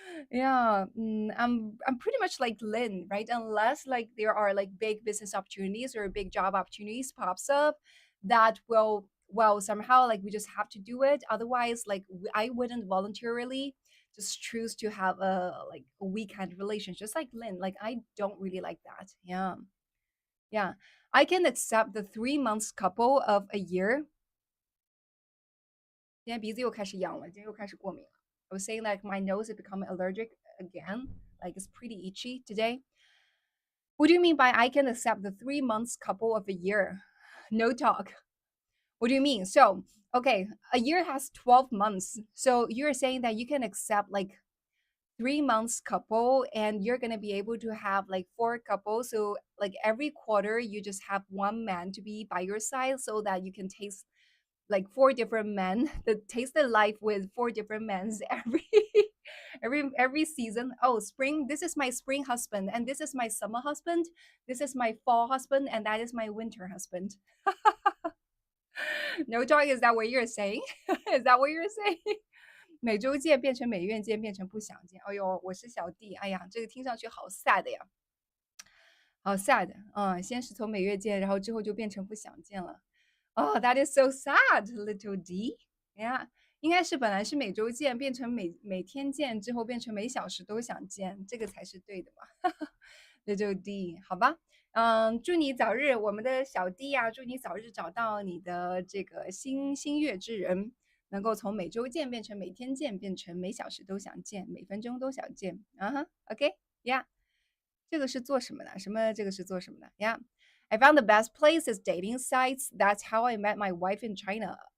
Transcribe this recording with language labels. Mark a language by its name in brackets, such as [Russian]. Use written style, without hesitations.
[English] Yeah, I'm pretty much like Lynn, right? Unless like there are like big business opportunities or big job opportunities pops up that will, well, somehow like we just have to do it. Otherwise, like I wouldn't voluntarily just choose to have a weekend relationship, just like Lynn. Like I don't really like that. Yeah. Yeah. I can accept the 3 months couple of a year. [Chinese] 今天鼻子又开始痒了，今天又开始过敏了。 [English] I was saying like my nose is becoming allergic again. Like it's pretty itchy today. What do you mean by I can accept the 3 months couple of a year? No talk. What do you mean? So, okay, a year has 12 months. So you're saying that you can accept like 3 months couple and you're gonna be able to have like four couples. So like every quarter you just have one man to be by your side so that you can taste like four different men that taste the life with four different men's every every season. Oh, spring, this is my spring husband, and this is my summer husband, this is my fall husband, and that is my winter husband. No dog, is that what you're saying? Is that what you're saying? [Chinese] 每周见变成每月见变成不想见。哎呦，我是小弟，哎呀，这个听上去好 sad 呀，好 sad。先是从每月见，然后之后就变成不想见了。 [English] Oh, that is so sad, little D. [Chinese] Yeah，应该是本来是每周见，变成每天见，之后变成每小时都想见，这个才是对的嘛。 little D，好吧。祝你早日，我们的小弟呀、祝你早日找到你的这个心月之人。能够从每周见变成每天见，变成每小时都想见，每分钟都想见。 OK，Yeah，这个是做什么的？这个是做什么的？ [English] Yeah，I found the best place is dating sites. That's how I met my wife in China.